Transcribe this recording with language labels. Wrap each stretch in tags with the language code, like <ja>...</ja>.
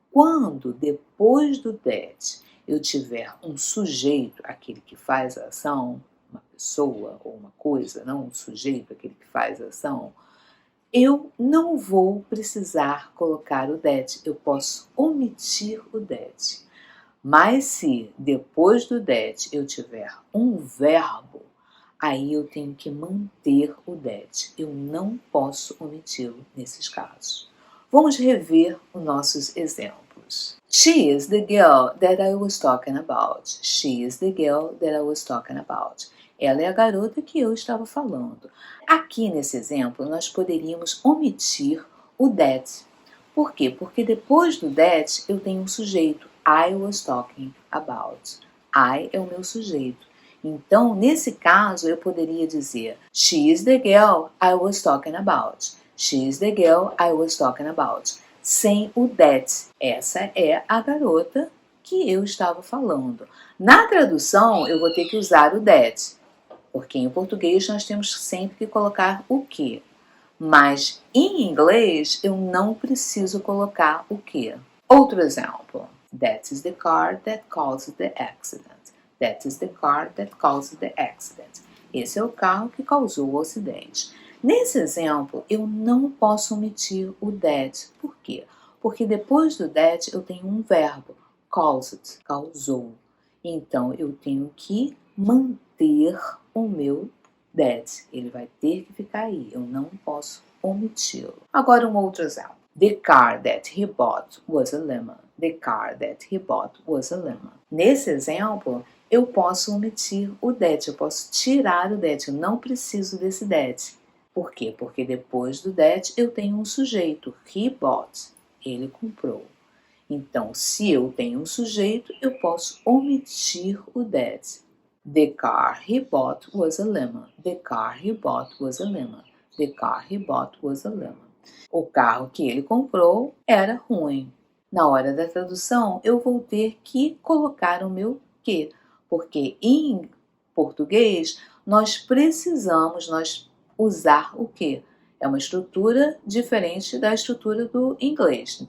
<pt>Quando depois do that eu tiver um sujeito, aquele que faz a ação, uma pessoa ou uma coisa, não um sujeito, aquele que faz a ação, eu não vou precisar colocar o that, eu posso omitir o that. Mas se depois do that eu tiver um verbo, aí eu tenho que manter o that. Eu não posso omiti-lo nesses casos. Vamos rever os nossos exemplos.</pt> <en>She is the girl that I was talking about. She is the girl that I was talking about.</en> <pt>Ela é a garota que eu estava falando. Aqui nesse exemplo, nós poderíamos omitir o that. Por quê? Porque depois do that, eu tenho um sujeito.</pt> <en>I was talking about. I</en> <pt>é o meu sujeito. Então, nesse caso, eu poderia dizer</pt> <en>She is the girl I was talking about. She is the girl I was talking about.</en> <pt>Sem o that. Essa é a garota que eu estava falando. Na tradução, eu vou ter que usar o that. Porque em português nós temos sempre que colocar o que. Mas em inglês eu não preciso colocar o que. Outro exemplo.</pt> <en>That is the car that caused the accident. That is the car that caused the accident.</en> <pt>Esse é o carro que causou o acidente. Nesse exemplo, eu não posso omitir o that. Por quê? Porque depois do that eu tenho um verbo. Caused, causou. Então, eu tenho que manter o meu that. Ele vai ter que ficar aí. Eu não posso omiti-lo. Agora um outro exemplo.</pt> <en>The car that he bought was a lemon. The car that he bought was a lemon.</en> <pt>Nesse exemplo, eu posso omitir o that. Eu posso tirar o that. Eu não preciso desse that. Por quê? Porque depois do that eu tenho um sujeito.</pt> <en>He bought.</en> <pt>Ele comprou. Então, se eu tenho um sujeito, eu posso omitir o that.</pt> <en>The car he bought was a lemon. The car he bought was a lemon. The car he bought was a lemon.</en> <pt>O carro que ele comprou era ruim. Na hora da tradução, eu vou ter que colocar o meu que, porque em português nós precisamos usar o que. É uma estrutura diferente da estrutura do inglês.</pt>